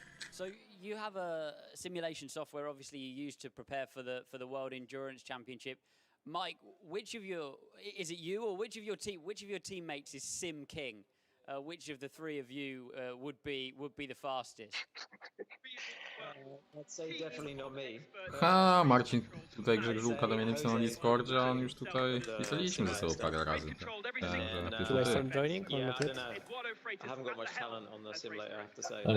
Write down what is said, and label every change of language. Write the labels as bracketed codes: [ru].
[en] So you have a simulation software, obviously you use to prepare for the World Endurance Championship. Mike, is it you or which of your teammates is Sim King? Which of the 3 of you would be the fastest? I'd say definitely not me. [pl] Ha, Marcin tutaj Grzegżółka do mnie napisał na Discordzie, a on już tutaj pisaliśmy ze sobą parę razy. [en] Should I start joining or not yet? I haven't got much talent on the simulator, I have to say.